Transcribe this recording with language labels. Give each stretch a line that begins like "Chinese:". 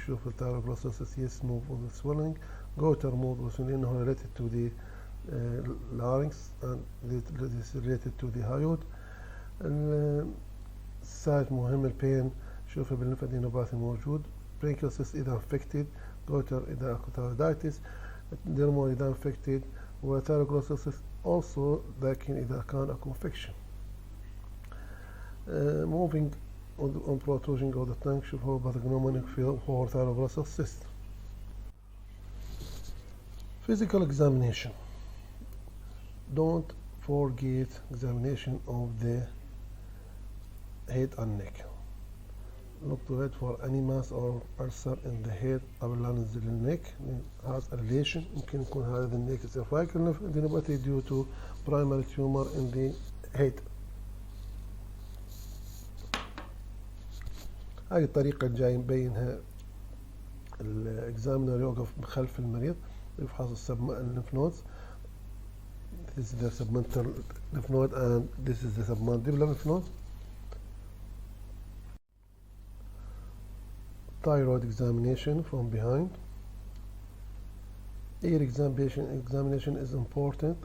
English: شوف الثايروغلوسال yes move with the swallowing. goiter move with
Arabic: لأنه
English: related to the larynx and this is related to the hyoid.
Arabic: السايت مهم البين شوفه بالليمفادينوباثي موجود. برينكيال سيست إذا infected.
English: goiter إذا أكو thyroiditis. dermal إذا infected.
Arabic: وثايروغلوسال cyst also لكن إذا كان أكو infection.
English: moving on protrusion of the tongue
Arabic: شوف هو
English: pathognomonic for thyroglosal cyst. Physical examination. Don't forget examination of the head and neck. Look to it for any mass or ulcer in the head
Arabic: قبل لا ننزل النك.
English: has a relation.
Arabic: يمكن يكون هذا النك
English: cervical lymphadenopathy due to primary tumor in the head.
Arabic: هاي الطريقة الجاي نبينها. الاكزامينر يوقف خلف المريض يفحص الليمف نودز.
English: This is the submental lymph node and this is the submandibular lymph node. Thyroid examination from behind. Ear examination is important.